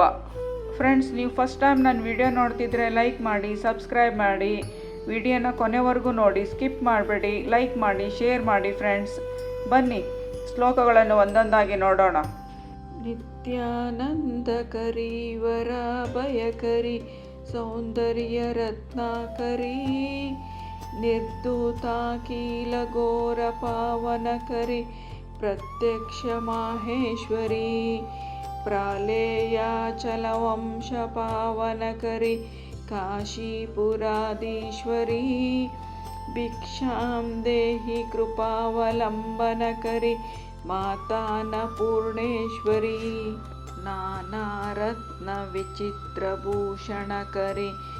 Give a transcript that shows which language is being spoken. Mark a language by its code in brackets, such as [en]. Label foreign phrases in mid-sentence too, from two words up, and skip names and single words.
[kn] ಫ್ರೆಂಡ್ಸ್, ನೀವು [en] first time [kn] ನನ್ನ ವಿಡಿಯೋ ನೋಡ್ತಿದ್ರೆ ಲೈಕ್ ಮಾಡಿ, ಸಬ್ಸ್ಕ್ರೈಬ್ ಮಾಡಿ, ವಿಡಿಯೋನ ಕೊನೆವರೆಗೂ ನೋಡಿ, ಸ್ಕಿಪ್ ಮಾಡಬೇಡಿ, ಲೈಕ್ ಮಾಡಿ, ಶೇರ್ ಮಾಡಿ. ಫ್ರೆಂಡ್ಸ್, ಬನ್ನಿ ಶ್ಲೋಕಗಳನ್ನು ಒಂದೊಂದಾಗಿ ನೋಡೋಣ. [sa] ನಿತ್ಯಾನಂದಕರಿ ವರಾಭಯಕರಿ ಸೌಂದರ್ಯ ರತ್ನಾಕರಿ ನಿರ್ಧೂತಾಕೀಲ ಘೋರ ಪಾವನಕರಿ ಪ್ರತ್ಯಕ್ಷ ಮಾಹೇಶ್ವರಿ ಪ್ರಾಲೇಯಾಚಲವಂಶ ಪಾವನಕರಿ ಕಾಶೀಪುರಾಧೀಶ್ವರಿ ಭಿಕ್ಷಾಂ ದೇಹಿ ಕೃಪಾವಲಂಬನಕರಿ ಮಾತಾನ್ನಪೂರ್ಣೇಶ್ವರಿ ನಾನಾರತ್ನ ವಿಚಿತ್ರಭೂಷಣಕರಿ